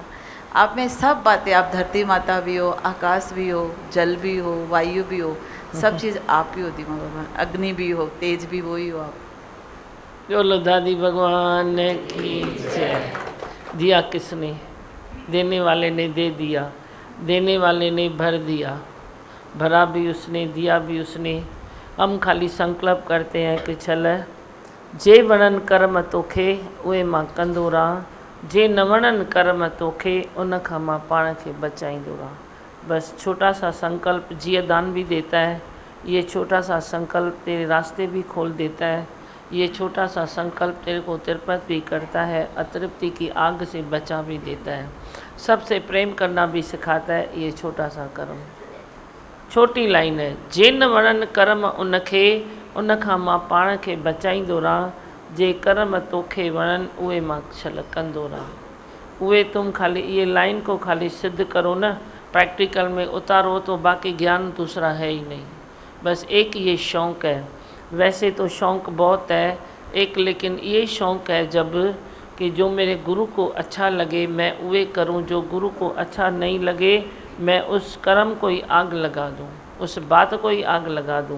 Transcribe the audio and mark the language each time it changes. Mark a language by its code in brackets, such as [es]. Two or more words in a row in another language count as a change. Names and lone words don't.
[hi] आप में सब बातें, आप धरती माता भी हो, आकाश भी हो, जल भी हो, वायु भी हो, सब चीज़ आप ही हो दिमाग भगवान, अग्नि भी हो, तेज भी वो ही हो आप। बोलो दादी भगवान की जय। दिया किसने, देने वाले ने दे दिया, देने वाले ने भर दिया, भरा भी उसने, दिया भी उसने। हम खाली संकल्प करते हैं कि [sd] चल जे वणन कर्म तोखे उहे मां कंदो रहां, जे न वणन कर्म तोखे उन खां मां पाण खे बचाईंदो रहां। [hi] बस छोटा सा संकल्प जिया दान भी देता है, ये छोटा सा संकल्प तेरे रास्ते भी खोल देता है, ये छोटा सा संकल्प तेरे को तिरपत भी करता है, अतृप्ति की आग से बचा भी देता है, सबसे प्रेम करना भी सिखाता है ये छोटा सा कर्म। छोटी लाइन है, [sd] जे न वणन कर्म उनखे उन खां मां पाण खे बचाईंदो रहां, जे कर्म तोखे वणन उहे मां छल कंदो रहां। [hi] उहे तुम खाली ये लाइन को खाली सिद्ध करो ना, प्रैक्टिकल में उतारो तो बाकी ज्ञान दूसरा है ही नहीं। बस एक ये शौक़ है, वैसे तो शौक़ बहुत है एक, लेकिन ये शौक़ है जब कि जो मेरे गुरु को अच्छा लगे मैं उहे करूं, जो गुरु को अच्छा नहीं लगे मैं उस कर्म को ही आग लगा दूं, उस बात को ही आग लगा दूं।